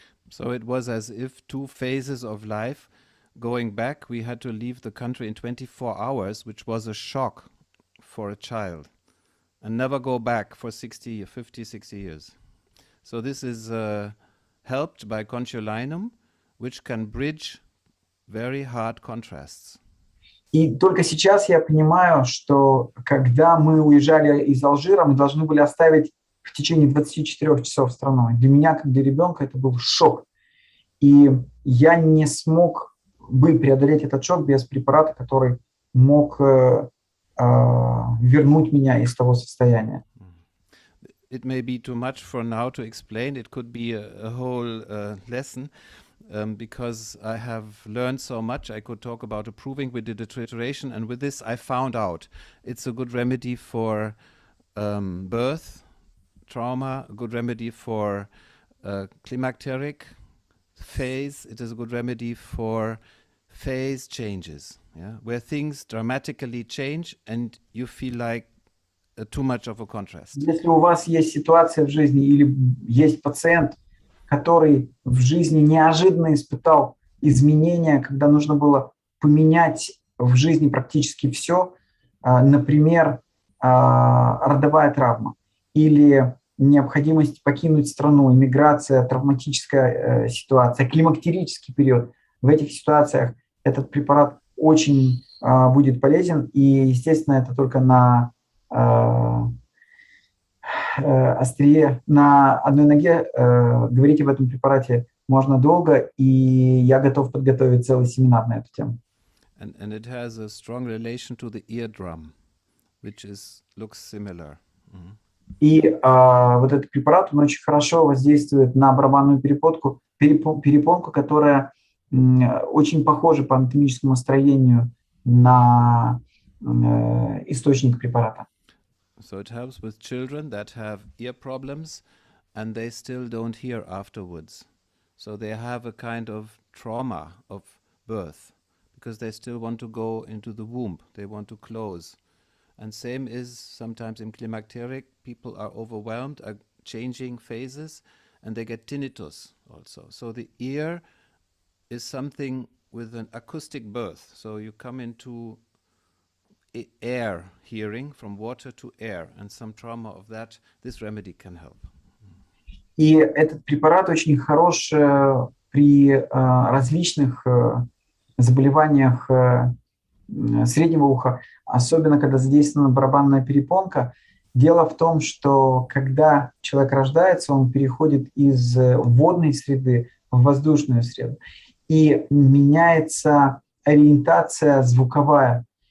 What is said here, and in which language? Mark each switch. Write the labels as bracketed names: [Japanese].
[English] So it was as if two phases of life. Going back, we had to leave the country in 24 hours, which was a shock for a child, and never go back for 50, 60 years. So this is helped by concholinum, which can bridge very hard contrasts. [Russian] И только сейчас я понимаю, что когда мы уезжали из Алжира, мы должны были оставить в течение 24 часов страну. Для меня, как для ребенка, это был шок. И я не смог бы преодолеть этот шок без препарата, который мог вернуть меня из того состояния. [English] It may be too much for now to explain. It could be a whole lesson. Because I have learned so much. I could talk about approving. We did a trituration, and with this I found out it's a good remedy for birth trauma, a good remedy for climacteric phase. It is a good remedy for phase changes, where things dramatically change and you feel like too much of a contrast. [Russian] Если у вас есть ситуация в жизни или есть пациент, который в жизни неожиданно испытал изменения, когда нужно было поменять в жизни практически все, например, родовая травма или необходимость покинуть страну, иммиграция, травматическая ситуация, климактерический период. В этих ситуациях этот препарат очень будет полезен, и, естественно, это только на острие, на одной ноге. Говорить об этом препарате можно долго, и я готов подготовить целый семинар на эту тему. [English] And it has a strong relation to the eardrum, which looks similar. [Russian] И вот этот препарат, он очень хорошо воздействует на барабанную перепонку, которая очень похожа по анатомическому строению на источник препарата. [English] So it helps with children that have ear problems and they still don't hear afterwards. So they have a kind of trauma of birth because they still want to go into the womb. They want to close. And same is sometimes in climacteric, people are overwhelmed, are changing phases, and they get tinnitus also. So the ear is something with an acoustic birth. So you come into air hearing, from water to air, and some trauma of that, this remedy can help. [Russian] И этот препарат очень хорош при различных заболеваниях среднего уха, особенно когда задействована барабанная перепонка. Дело в том, что когда человек рождается, он переходит из водной среды в воздушную среду, и меняется ориентация звуковая.